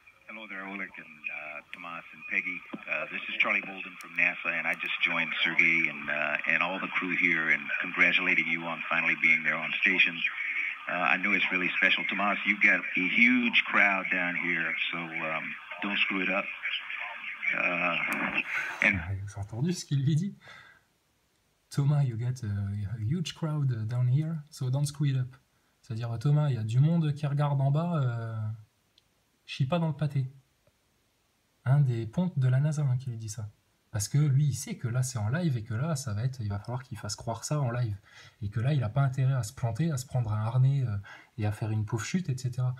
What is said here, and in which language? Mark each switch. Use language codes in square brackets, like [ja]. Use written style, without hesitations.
[en] Hello there, Oleg and Tomas and Peggy. This is Charlie Bolden from NASA, and I just joined Sergei and all the crew here in congratulating you on finally being there on station. I know it's really special. Tomas, you've got a huge crowd down here, so don't screw it up. [fr] Vous avez entendu ce qu'il lui dit? [en] Thomas, you got a huge crowd down here, so don't screw it up. [fr] C'est-à-dire, Thomas, il y a du monde qui regarde en bas, chie pas dans le pâté. Un des pontes de la NASA qui lui dit ça. Parce que lui, il sait que là, c'est en live et que là, il va falloir qu'il fasse croire ça en live. Et que là, il n'a pas intérêt à se planter, à se prendre un harnais et à faire une pauvre chute, etc.